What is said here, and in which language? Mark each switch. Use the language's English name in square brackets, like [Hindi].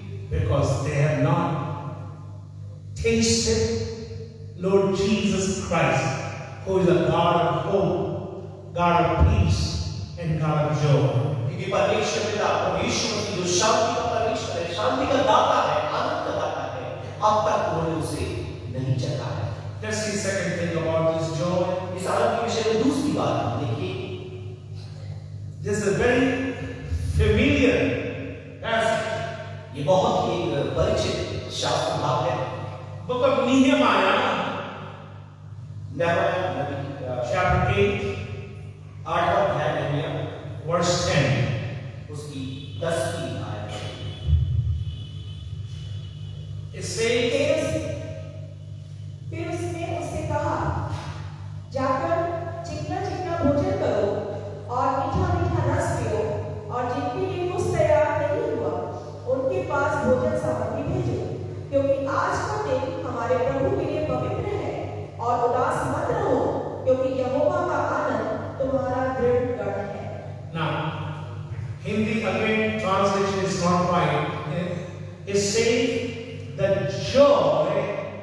[English] Because they have not tasted Lord Jesus Christ, who is a God of hope, God of peace, and God of joy. [Hindi] क्योंकि परमेश्वर पिता परमेश्वर मसीह जो शांति का परमेश्वर है, शांति का दाता है, आनंद का दाता है, अब तक उन्होंने उसे नहीं चखा है। [English] Let's see the second thing about this joy. [Hindi] इस आनंद के विषय में दूसरी बात हम देखिए। [English] This is a very familiar passage. [Hindi] ये बहुत ही एक परिचित शास्त्र भाग है। [English] Book of Nehemiah, [Hindi] नहम्याह Nabi [English] chapter 8, [Hindi] 8वां अध्याय नहम्याह [English] verse 10. [Hindi] उसकी 10वीं आयत। [English] It says, [Hindi] फिर उसने उससे कहा, जाकर चिकना चिकना भोजन करो और मीठा मीठा रस पियो, और जिनके लिए कुछ तैयार नहीं हुआ उनके पास भोजन सामग्री भेजो, क्योंकि आज का दिन हमारे प्रभु के लिए पवित्र है, और उदास मत रहो, क्योंकि यहोवा का आनंद तुम्हारा दृढ़ गढ़ है। [English] now, Hindi again translation is not right. It says that joy